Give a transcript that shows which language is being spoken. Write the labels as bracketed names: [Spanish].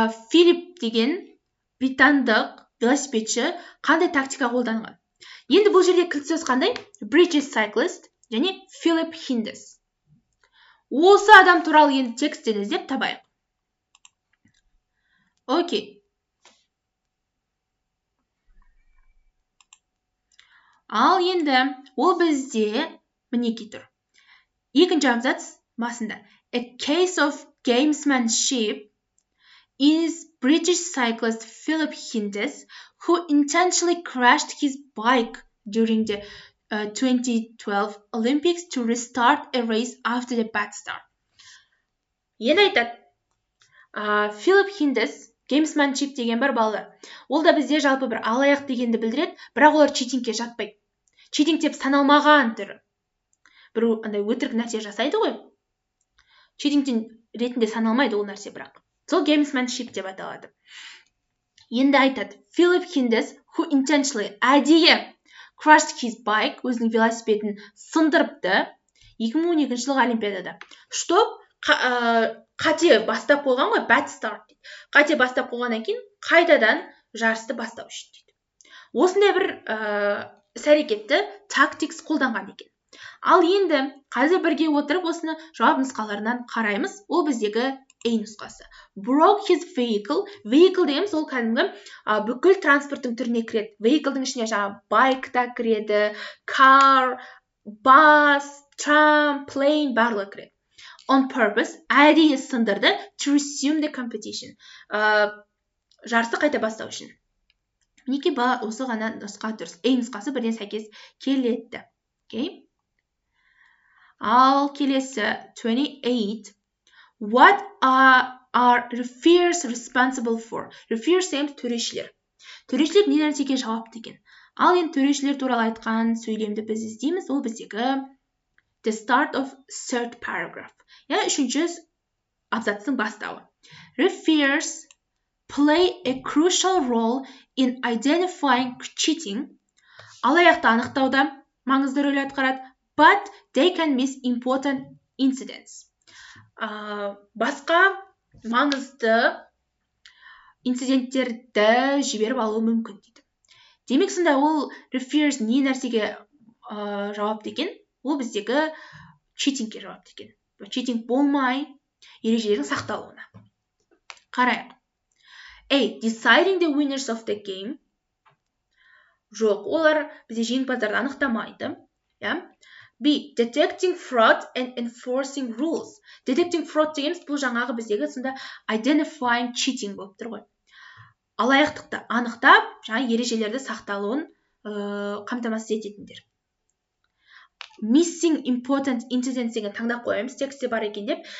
[Kazakh] Филипп деген британдық велосипедші қандай тактика қолданған? Енді бұл жерде кілт сөз қандай? [English] British cyclist [Kazakh] және [English] Philip Hinders. [Kazakh] Осы адам туралы енді тексттен іздеп табайық. Окей. Ал енді ол бізде мінеки тұр. Екінші абзац басында. [English] A case of gamesmanship is British cyclist Philip Hindis, who intentionally crashed his bike during the 2012 Olympics to restart a race after the bad start. [Kazakh] Енді айтады, Philip Hindis, gamesmanship деген бар балалар. Ол да бізде жалпы бір алаяқ дегенді білдіреді, бірақ олар читингке жатпайды. Читинг деп саналмаған түрі. Бір андай өтірік нәрсе жасайды ғой. Читингтен ретінде саналмайды ол нәрсе бірақ. Сол gamesmanship деп аталады. Енді айтады, Philip Hindis, [English] who intentionally [Kazakh] әдейі [English] crashed his bike, [Kazakh] өзінің велосипедін сындырыпты 2012 жылғы Олимпиадада. [Russian] Что? [Kazakh] Қате бастап қойған ғой, bad start дейді. Қате бастап қойғаннан кейін қайтадан жарысты бастау үшін дейді. Осындай бір іс-әрекетті tactics қолданған екен. Ал енді қазір бірге отырып осыны жауап нұсқаларынан қараймыз. Ол біздегі A нұсқасы. [English] Broke his vehicle. [Kazakh] Vehicle дегеніміз ол кәдімгі бүкіл транспорттың түріне кіреді. Vehicleдің ішіне жаңағы bike та кіреді, car, bus, tram, plane барлығы кіреді. [English] On purpose, [Kazakh] әдейі сындырды [English] to resume the competition. [Kazakh] Жарысты қайта бастау үшін. Мінеки осы ғана нұсқа дұрыс. A нұсқасы бірден сәйкес келеді. Okay? Ал келесі 28. [English] What are referees responsible for? [Kazakh] Referees деген төрешілер. Төрешілер не нәрсеге жауапты екен? Ал енді төрешілер туралы айтқан сөйлемді біз іздейміз. Ол біздегі [English] the start of third paragraph. [Kazakh] Я үшінші абзацтың бастауы. [English] Referees play a crucial role in identifying cheating. [Kazakh] Алаяқты анықтауда маңызды рөл атқарады. [English] But they can miss important incidents. [Kazakh] Басқа маңызды инциденттерді жіберіп алуы мүмкін дейді. Демек сонда ол referees не нәрсеге жауапты екен? Ол біздегі cheatingке жауапты екен. Cheating болмай ережелердің сақталуына. Қарайық. A. [English] Deciding the winners of the game. [Kazakh] Жоқ, олар бізде жеңімпаздарды анықтамайды. B. [English] Detecting fraud and enforcing rules. [Kazakh] Detecting fraud дегеніміз бұл жаңағы біздегі сонда [English] identifying cheating [Kazakh] болып тұр ғой. Алаяқтықты анықтап, жаңа ережелерді сақталуын қамтамасыз ететіндер. [English] Missing important incidents [Kazakh] деген таңдап қоямыз, тексте бар екен деп.